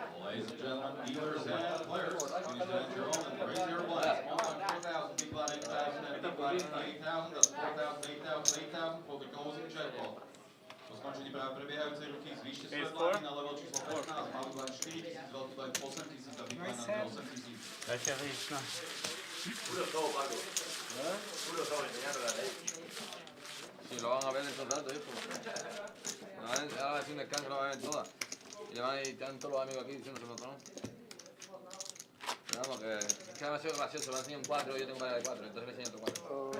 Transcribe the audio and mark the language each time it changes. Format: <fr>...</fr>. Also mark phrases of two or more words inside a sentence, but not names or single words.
<en>Ladies and gentlemen, dealers and players, please stand your own and raise your blinds. 1.4,000, big blind 8,000, and big blind 8,000. That's 4,000, 8,000, 8,000 for the closing jackpot.</en> <sk>Po skončení práve prebiehajúcej ruky zvýšte svoje blindy na level číslo 15. Malý blind 4,000, veľký blind 8,000 a</sk> <en>big blind</en> <sk>na 8,000. Dajte víc, no.</sk> <es>Si lo van a ver en todo el rato, hijo. Ahora es un descanso, lo van a ver todas. Y le van a ir todos los amigos aquí diciendo sobre todo. Pero vamos, que es demasiado gracioso, me enseñan 4 y yo tengo varias de 4, entonces me enseñan otro 4.</es>